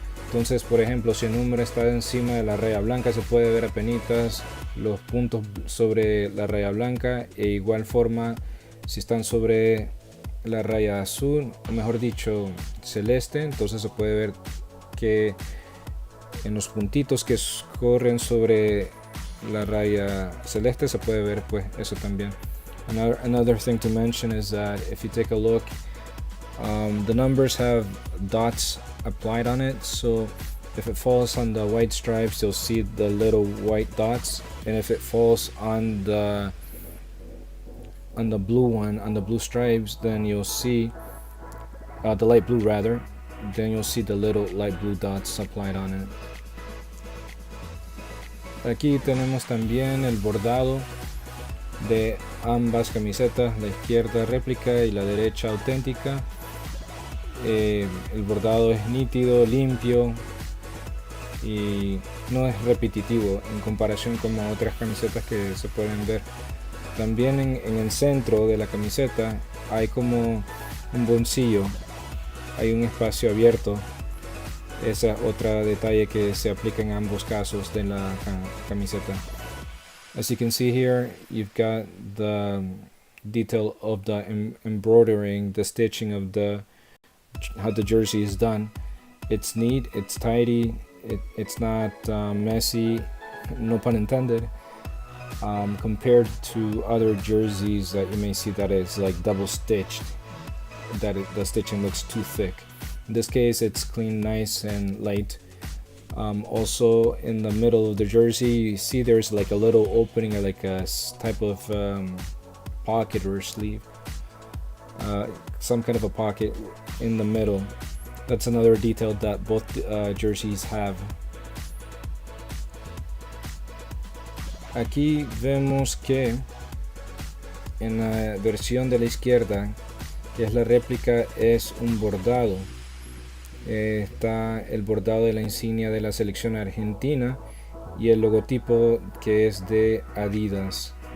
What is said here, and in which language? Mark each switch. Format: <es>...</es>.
<es>Entonces, por ejemplo, si el número está encima de la raya blanca, se puede ver apenitas los puntos sobre la raya blanca, e igual forma si están sobre la raya azul, o mejor dicho celeste, entonces se puede ver que en los puntitos que corren sobre la raya celeste se puede ver pues eso también.</es> <en>Another thing to mention is that if you take a look, the numbers have dots applied on it, so if it falls on the white stripes, you'll see the little white dots, and if it falls on the blue one, on the blue stripes, then you'll see the light blue rather, then you'll see the little light blue dots applied on it.</en> <es>Aquí tenemos también el bordado de ambas camisetas, la izquierda réplica y la derecha auténtica. El bordado es nítido, limpio y no es repetitivo en comparación con otras camisetas que se pueden ver. También en el centro de la camiseta hay como un bolsillo, hay un espacio abierto. Esa es otra detalle que se aplica en ambos casos de la camiseta.</es> <en>As you can see here, you've got the detail of the embroidering, the stitching of how the jersey is done. It's neat, it's tidy, it's not messy, no pun intended, compared to other jerseys that you may see that is like double stitched, that the stitching looks too thick. In this case, it's clean, nice and light. Also in the middle of the jersey, you see there's like a little opening, or like a type of pocket or sleeve, some kind of a pocket in the middle. That's another detail that both jerseys have.</en> <es>Aquí vemos que en la versión de la izquierda, que es la réplica, es un bordado. Está el bordado de la insignia de la selección argentina y el logotipo que es de Adidas.</es>